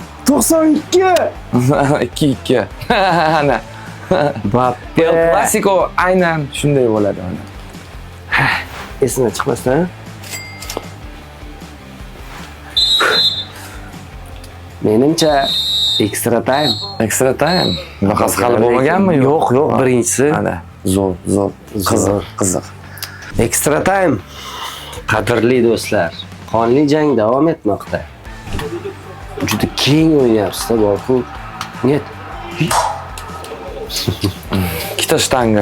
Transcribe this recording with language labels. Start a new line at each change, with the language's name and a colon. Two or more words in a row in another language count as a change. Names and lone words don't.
Uzbek: 92. 2-2. Ana. El Clasico aynan shunday bo'ladi. Esimdan chiqmasdan. Menimcha
English: extra time. Extra time.
Uzbek: Bunaqasi hali bo'lmaganmi? Yo'q, birinchisi. Ana, zo'r, qiziq.
English: Extra time.
Uzbek: Qadrli do'stlar, qonli jang davom etmoqda. Juda keng o'ynayapsiz-da, Boku. Net. Ikkita shtanga.